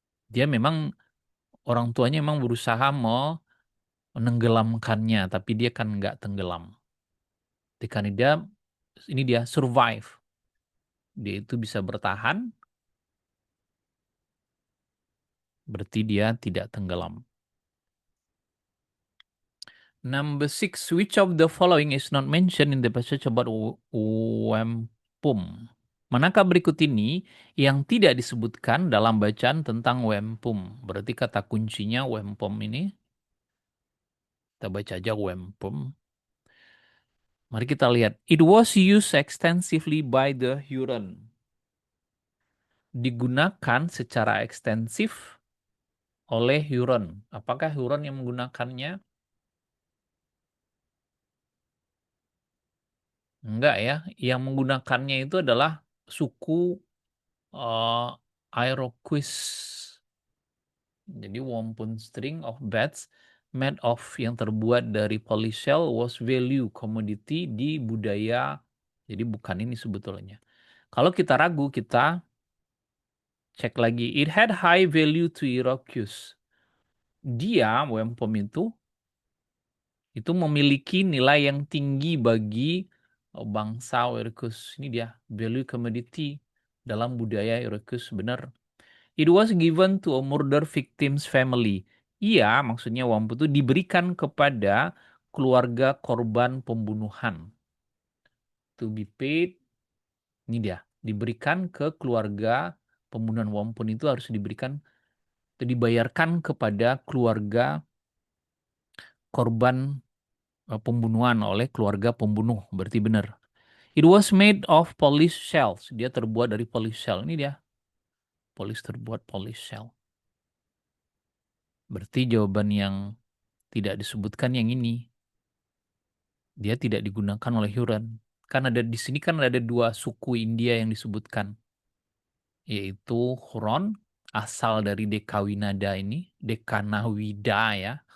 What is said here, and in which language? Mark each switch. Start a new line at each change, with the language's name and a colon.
Indonesian: Dia memang orang tuanya memang berusaha menenggelamkannya, tapi dia kan nggak tenggelam. Dia ini dia survive. Dia itu bisa bertahan, berarti dia tidak tenggelam.
English: Number six, which of the following is not mentioned in the passage about Wampum?
Indonesian: Manakah berikut ini yang tidak disebutkan dalam bacaan tentang Wampum? Berarti kata kuncinya Wampum ini. Kita baca aja Wampum. Mari kita lihat.
English: It was used extensively by the Huron.
Indonesian: Digunakan secara ekstensif oleh Huron. Apakah Huron yang menggunakannya? Enggak ya. Yang menggunakannya itu adalah suku Iroquois. Jadi
English: wampun string of bats made of
Indonesian: yang terbuat dari
English: polish shell was value commodity
Indonesian: di budaya. Jadi bukan ini sebetulnya. Kalau kita ragu, kita cek lagi.
English: It had high value to Iroquois.
Indonesian: Dia, wampum itu memiliki nilai yang tinggi bagi bangsa Iroquois. Ini dia, value commodity dalam budaya Iroquois, benar.
English: It was given to a murder victim's family.
Indonesian: Iya, maksudnya wampu itu diberikan kepada keluarga korban pembunuhan.
English: To be paid,
Indonesian: ini dia, diberikan ke keluarga pembunuhan. Wampun itu harus diberikan, dibayarkan kepada keluarga korban pembunuhan oleh keluarga pembunuh. Berarti benar.
English: It was made of polish shells.
Indonesian: Dia terbuat dari polish shell. Ini dia, polish terbuat polish shell. Berarti jawaban yang tidak disebutkan yang ini. Dia tidak digunakan oleh Huron. Kan ada di sini kan ada dua suku India yang disebutkan, yaitu Huron asal dari Dekawinada ini, Dekanawida ya.